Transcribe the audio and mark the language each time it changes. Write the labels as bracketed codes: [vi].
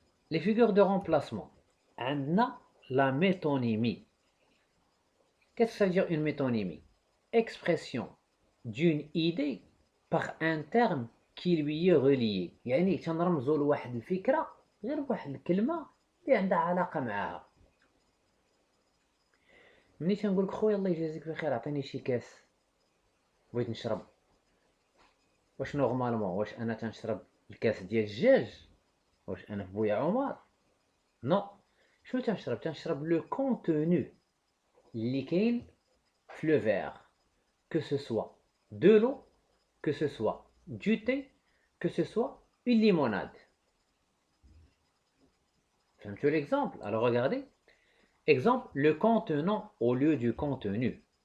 [fr] Les figures de remplacement. On a la métonymie. Qu'est-ce que ça veut dire une métonymie? Expression d'une idée par un terme qui lui est relié. [ar] يعني تنرمزوا لواحد الفكرة غير بواحد الكلمة اللي عندها علاقة معها. ملي تنقول لك خويا الله يجازيك بخير عطيني شي كاس بغيت نشرب، واش نورمالمون واش انا تنشرب الكاس ديال الدجاج؟ واش انا في بويا عمر؟ نو. شنو تنشرب لو كونتوني اللي كاين في لو فير، [fr] que ce soit de l'eau, que ce soit du thé, que ce soit une limonade. Fais-tu l'exemple? Alors regardez. Exemple, le contenant au lieu du contenu.